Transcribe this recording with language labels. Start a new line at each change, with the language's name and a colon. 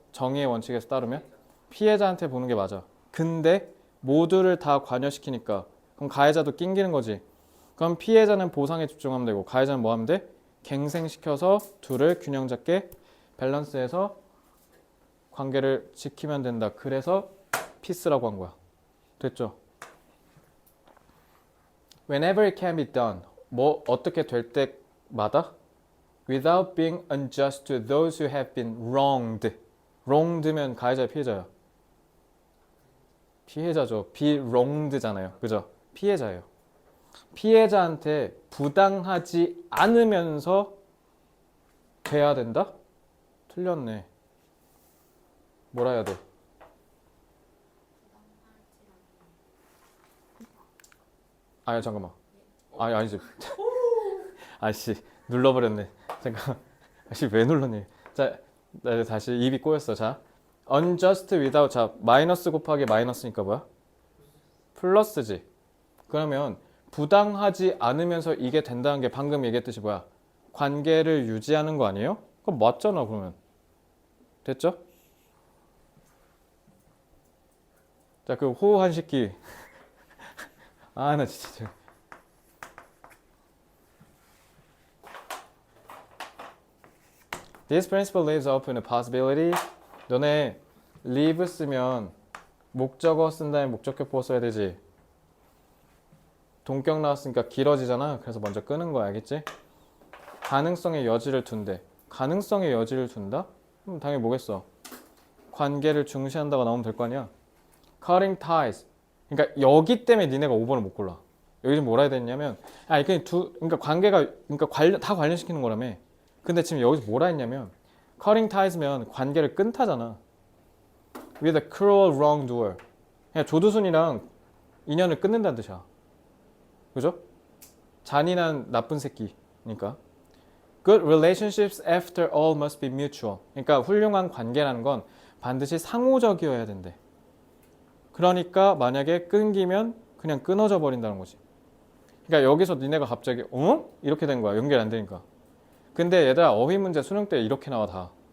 Korean: 정의의 원칙에서 따르면 피해자한테 보는 게 맞아. 근데 모두를 다 관여시키니까 그럼 가해자도 낑기는 거지. 그럼 피해자는 보상에 집중하면 되고 가해자는 뭐 하면 돼? 갱생시켜서 둘을 균형 잡게 밸런스해서 관계를 지키면 된다. 그래서 피스라고 한 거야. 됐죠?
English: Whenever it can be done.
Korean: 뭐 어떻게 될 때마다
English: without being unjust to those who have been wronged.
Korean: wronged면 가해자의 피해자야. 피해자죠. be wronged잖아요. 그죠? 피해자예요. 피해자한테 부당하지 않으면서 돼야 된다? 틀렸네. 뭐라 해야 돼? 아니 잠깐만. 아니 아니지. 아씨 눌러버렸네. 잠깐. 아씨 왜 눌렀니? 자, 나 다시 입이 꼬였어. 자, unjust without 자 마이너스 곱하기 마이너스니까 뭐야? 플러스지. 그러면 부당하지 않으면서 이게 된다는 게 방금 얘기했듯이 뭐야? 관계를 유지하는 거 아니에요? 그럼 맞잖아 그러면. 됐죠? 자, 그 호흡 한 식기. 아, 나 진짜.
English: This principle leaves open a possibility.
Korean: 너네 leave 쓰면 목적어 쓴 다음에 목적격보 써야 되지. 동격 나왔으니까 길어지잖아. 그래서 먼저 끄는 거야. 알겠지? 가능성의 여지를 둔대. 가능성의 여지를 둔다? 그럼 당연히 뭐겠어? 관계를 중시한다고 나오면 될 거 아니야?
English: Cutting ties.
Korean: 그러니까 여기 때문에 니네가 5번을 못 골라. 여기 좀 뭐라 해야 되냐면, 그러니까 관계가, 그러니까 다 관련시키는 거라며. 근데 지금 여기서 뭐라 했냐면, cutting ties면 관계를 끊다잖아.
English: With a cruel wrongdoer.
Korean: 그냥 조두순이랑 인연을 끊는다는 뜻이야. 그죠? 잔인한 나쁜 새끼니까.
English: Good relationships after all must be mutual.
Korean: 그러니까 훌륭한 관계라는 건 반드시 상호적이어야 된대. 그러니까 만약에 끊기면 그냥 끊어져 버린다는 거지. 그러니까 여기서 니네가 갑자기 이렇게 된 거야. 연결 안 되니까. 근데 얘들아 어휘 문제 수능 때 이렇게 나와 다.